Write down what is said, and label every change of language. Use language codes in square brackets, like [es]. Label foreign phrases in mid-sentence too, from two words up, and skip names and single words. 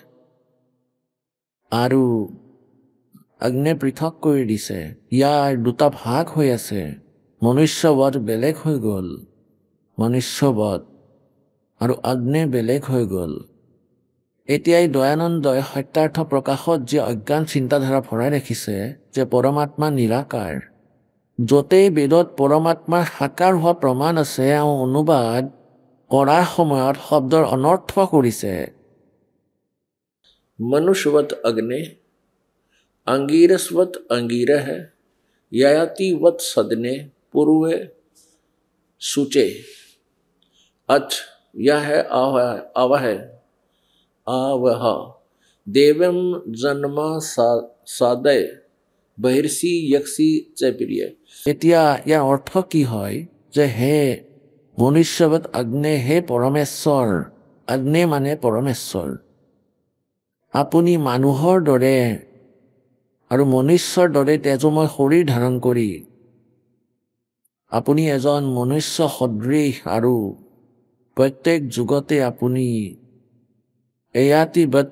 [as] আৰু আগ্নে পৃথক কৰি দিছে ইয়াৰ দুটা ভাগ হৈ আছে মনুষ্যবধ বেলেগ হৈ গ'ল মনুষ্যবধ আৰু আগ্নে বেলেগ হৈ গ'ল এতিয়াই দয়ানন্দই সত্যাৰ্থ প্ৰকাশত যি অজ্ঞান চিন্তাধাৰা ভৰাই ৰাখিছে যে পৰমাত্মা নিৰাকাৰ য'তেই বেদত পৰমাত্মাৰ সাকাৰ হোৱা প্ৰমাণ আছে অনুবাদ কৰাৰ সময়ত শব্দৰ অনৰ্থ কৰিছে [sa] मनुष्यवत अग्ने अंगीरसवत अंगीरह यातिवत सदने पूर्व सूचे अच यह है आवह आवह देवम जन्मा सादय बहिर्षि यक्षी चैप्रिय [as] এতিয়া ইয়াৰ অৰ্থ কি হয় যে হে মনুষ্যবৎ আগ্নে হে পৰমেশ্বৰ আগ্নে মানে পৰমেশ্বৰ আপুনি মানুহৰ দৰে আৰু মনুষ্যৰ দৰে তেজময় শৰীৰ ধাৰণ কৰি আপুনি এজন মনুষ্য সদৃশ আৰু প্ৰত্যেক যুগতে আপুনি এয়াতিবৎ